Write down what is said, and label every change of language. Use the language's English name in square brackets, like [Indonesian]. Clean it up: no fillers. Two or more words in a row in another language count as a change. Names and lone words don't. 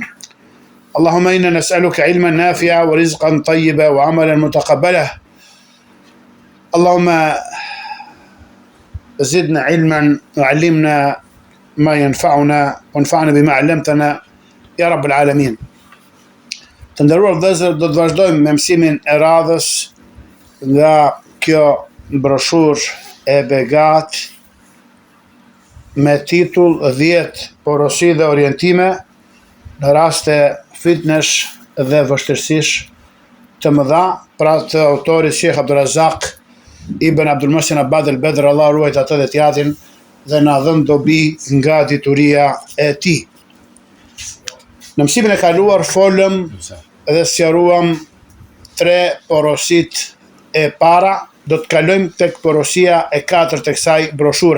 [Arabic] اللهم إنا نسألك علما نافعا ورزقا طيبا وعملا متقبلا. اللهم زدنا علما وعلمنا ما ينفعنا وانفعنا بما علمتنا يا رب العالمين. [Albanian] Të nderuar vëllezër, do të vazhdojmë me mësimin e radhës nga kjo broshurë e Begat me titull 10 porosi dhe orientime në raste fitnesh dhe vështirësish të mëdha, pra të autorit Sheikh Abdulrazak Ibn Abdul Muhsin Abad El Bedr, Allah ruajt atë dhe t'jatin dhe na dhën dobi nga dituria e tij. Në mësimin e kaluar folëm dhe sqaruam 3 porosit e para, do të kalojmë tek porosia e 4 të kësaj broshure.